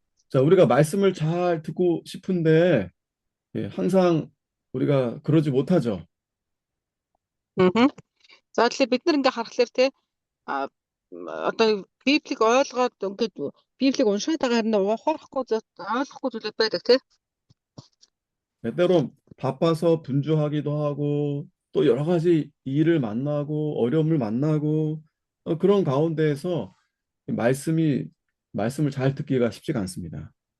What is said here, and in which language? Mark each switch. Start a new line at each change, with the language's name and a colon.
Korean: 자, 우리가 말씀을 잘 듣고 싶은데 항상 우리가 그러지 못하죠.
Mongolian: За тэгэхээр бид нар ингээ харахаар те одоо Библийг ойлгоод ингээд Библийг уншаад байгаа хэрнээ ухаарахгүй ойлгохгүй зүйлүүд байдаг те.
Korean: 때로 바빠서 분주하기도 하고 또 여러 가지 일을 만나고 어려움을 만나고 그런 가운데에서 말씀을 잘 듣기가 쉽지가 않습니다.